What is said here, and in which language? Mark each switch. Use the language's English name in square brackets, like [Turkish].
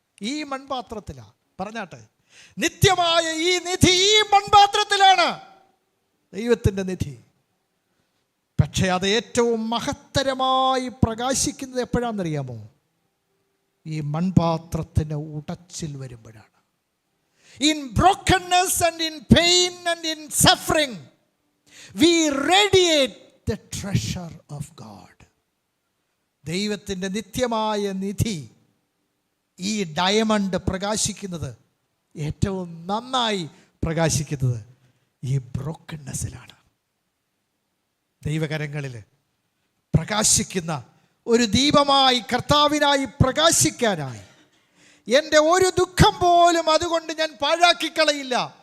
[Malayalam] ഈ മൺപാത്രത്തിലാണ്. പറഞ്ഞാട്ടെ, നിത്യമായ ഈ നിധി ഈ മൺപാത്രത്തിലാണ്, ദൈവത്തിൻ്റെ നിധി. പക്ഷേ അത് ഏറ്റവും മഹത്തരമായി പ്രകാശിക്കുന്നത് എപ്പോഴാണെന്നറിയാമോ? ഈ മൺപാത്രത്തിന് ഉടച്ചിൽ വരുമ്പോഴാണ്. [English] In brokenness and in pain and in suffering, we radiate the treasure of God. [Malayalam] ദൈവത്തിൻ്റെ നിത്യമായ നിധി, ഈ ഡയമണ്ട് പ്രകാശിക്കുന്നത്, ഏറ്റവും നന്നായി പ്രകാശിക്കുന്നത് ഈ ബ്രോക്കൺനെസ്സിലാണ്. ദൈവകരങ്ങളിൽ പ്രകാശിക്കുന്ന ഒരു ദീപമായി കർത്താവിനായി പ്രകാശിക്കാനായി എൻ്റെ ഒരു ദുഃഖം പോലും അതുകൊണ്ട് ഞാൻ പാഴാക്കിക്കളയില്ല.